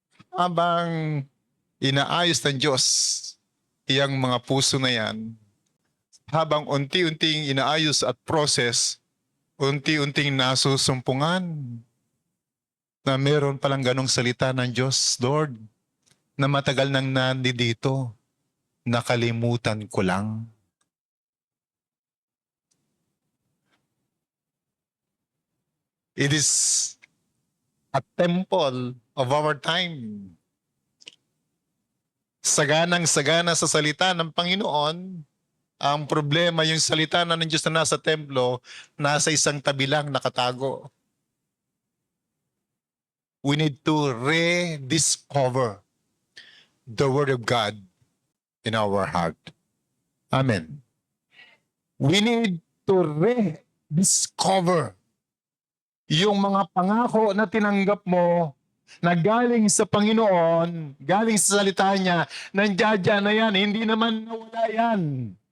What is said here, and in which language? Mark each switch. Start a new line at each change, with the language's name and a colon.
Filipino: Habang inaayos ng Diyos iyang mga puso na yan, habang unti-unting inaayos at process, unti-unting nasusumpungan na meron palang ganong salita ng Diyos, Lord, na matagal nang nandito, nakalimutan ko lang.
English: It is a temple of our time.
Filipino: Saganang-sagana sa salita ng Panginoon. Ang problema, yung salita na ng Diyos na nasa templo, nasa isang tabi lang nakatago.
English: We need to rediscover the Word of God in our heart. Amen. We need to rediscover
Filipino: yung mga pangako na tinanggap mo na galing sa Panginoon, galing sa salita niya, nandiyan na yan, hindi naman nawala yan.